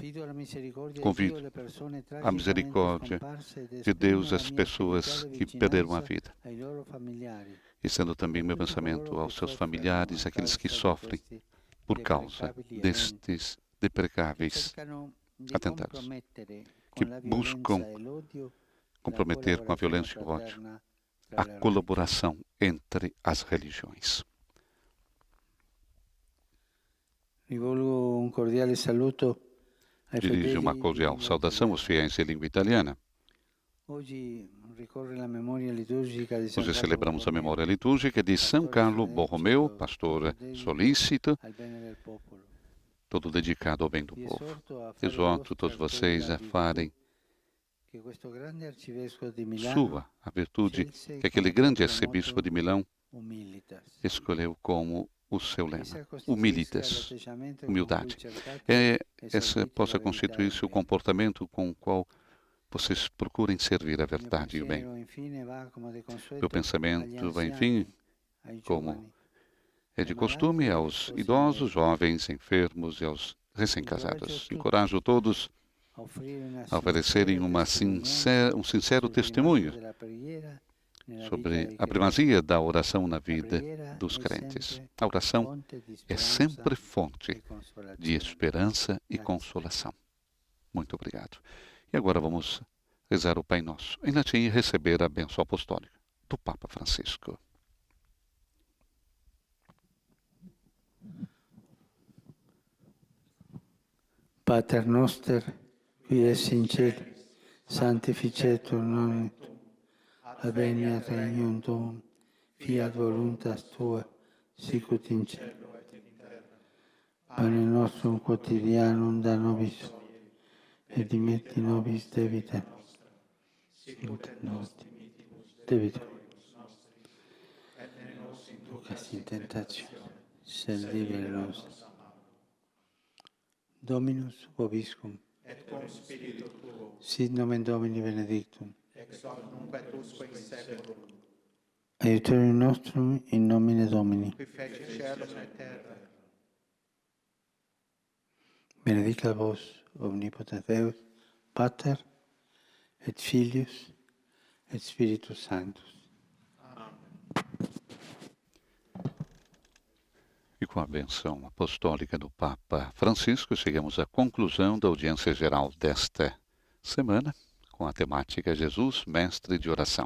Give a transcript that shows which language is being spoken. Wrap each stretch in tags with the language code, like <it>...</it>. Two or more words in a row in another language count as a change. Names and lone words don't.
<pt>Convido a misericórdia de Deus às pessoas que perderam a vida, estendo também meu pensamento aos seus familiares, aqueles que sofrem por causa destes deprecáveis atentados, que buscam comprometer com a violência e o ódio a colaboração entre as religiões.</pt> <it>Rivolgo un cordiale saluto ai</it> <pt>Dirijo uma</pt> <it>fedeli</it> <pt>cordial</pt> <it>di</it> <pt>saudação aos fiéis em língua italiana.</pt> <it>Oggi ricorre la memoria liturgica di San</it> <pt>Hoje</pt> <it>Carlo</it> <pt>celebramos a</pt> <it>Borromeo,</it> <pt>memória litúrgica de São Carlo Borromeu, pastor solícito,</pt> <it>al bene del popolo.</it> <pt>todo dedicado ao bem do</pt> <it>Vi</it> <pt>povo.</pt> <it>esorto a fare</it> <pt>Exorto</pt> <it>vostra</it> <pt>todos</pt> <it>quella</it> <pt>vocês a</pt> <it>virtù</it> <pt>farem</pt> <it>che questo grande arcivescovo di Milano</it> <pt>sua a virtude que aquele grande arcebispo de Milão</pt> <it>humilitas.</it> <pt>escolheu como o seu lema,</pt> <it>Essa costituisce</it> <pt>humilitas,</pt> <it>l'atteggiamento con</it> <pt>humildade.</pt> <it>cui cercate</it> <pt>Essa</pt> <it>esaudite</it> <pt>possa</pt> <it>la verità</it> <pt>constituir-se</pt> <it>e</it> <pt>o</pt> <it>il bene.</it> <pt>comportamento com o qual vocês procurem servir a</pt> <it>Il mio</it> <pt>verdade e o bem.</pt> <it>pensiero, infine, va, come de consueto,</it> <pt>Meu pensamento</pt> <it>agli</it> <pt>vai,</pt> <it>anziani,</it> <pt>enfim,</pt> <it>ai</it> <pt>como</pt> <it>giovani,</it> <pt>é de costume, aos idosos, jovens, enfermos e aos recém-casados. Encorajo todos</pt> <it>a offrire una</it> <pt>a oferecerem</pt> <it>sincera</it> <pt>um sincero</pt> <it>sul</it> <pt>testemunho</pt> <it>primato della preghiera nella vita</it> <pt>sobre</pt> <it>dei</it> <pt>a</pt> <it>credenti.</it> <pt>primazia da oração na</pt> <it>La</it> <pt>vida</pt> <it>preghiera</it> <pt>dos</pt> <it>è</it> <pt>crentes.</pt> <it>sempre</it> <pt>A oração</pt> <it>fonte di</it> <pt>é</pt> <it>speranza</it> <pt>sempre</pt> <it>e</it> <pt>fonte</pt> <it>consolazione.</it> <pt>de esperança e</pt> <it>Grazie.</it> <pt>consolação. Muito obrigado. E agora vamos rezar o Pai Nosso em latim e receber a bênção apostólica do Papa Francisco.</pt> <la>Pater noster, qui es in cieli, sanctificetur nomen tuum, adveniat regnum tuum, fiat voluntas tua, sicut in cielo et in terra. Pane nostrum quotidianum da nobis, et dimetti nobis debita nostra, sicut et nos dimittimus debitoribus nostri, et ne nos inducas in tentationem, sed libera nos. Dominus vobiscum. Et cum spiritu tuo, Sit nomen Domini benedictum. ex hoc nunc et usque in seculum, Aiuterium nostrum in nomine Domini. qui feci caelum et terra. Benedicat vos omnipotens Deus, Pater et Filius et Spiritus Sanctus.</la> <pt>E com a benção apostólica do Papa Francisco, chegamos à conclusão da audiência geral desta semana, com a temática Jesus, Mestre de Oração.</pt>